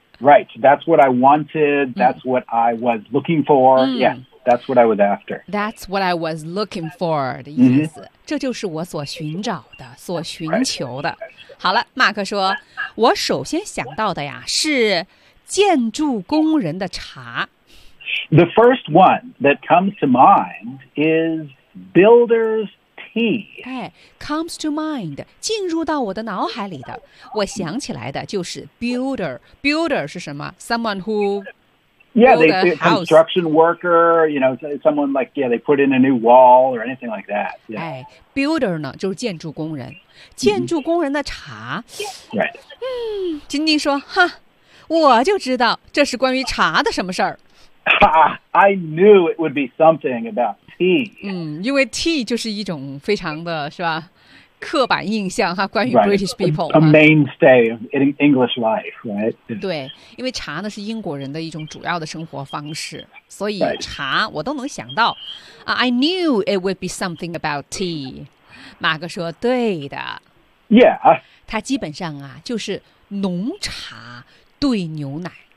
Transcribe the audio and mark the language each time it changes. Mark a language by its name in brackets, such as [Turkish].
[English] Right, that's what I wanted, that's what I was looking for,、 mm. yeah. That's what I was after. That's what I was looking for. [Chinese] 的意思、 mm-hmm. 这就是我所寻找的所寻求的、 [English] right. [Chinese] 好了马克说我首先想到的呀是建筑工人的茶 [English] The first one that comes to mind is builder's tea. [Chinese] 哎 [English] comes to mind [Chinese] 进入到我的脑海里的我想起来的就是 builder. [English] Builder [Chinese] 是什么 [English] Someone who Yeah, they a construction worker, you know, someone like, yeah, they put in a new wall or anything like that. Yeah. [Chinese] 哎 ,builder 呢就是建筑工人。建筑工人的茶。 [English] Mm-hmm. Yeah. Right. [Chinese] 嗯金金说哈我就知道这是关于茶的什么事儿。 [English] Ha, I knew it would be something about tea. [Chinese] 嗯因为 tea 就是一种非常的是吧刻板印象哈，关于 [English] British people、 right. a mainstay of English life, right? [Chinese] 对，因为茶呢是英国人的一种主要的生活方式，所以茶我都能想到。 [English] I knew it would be something about tea. [Chinese] 马克说对的。 [English] Yeah. [Chinese] 它基本上啊就是浓茶兑牛奶。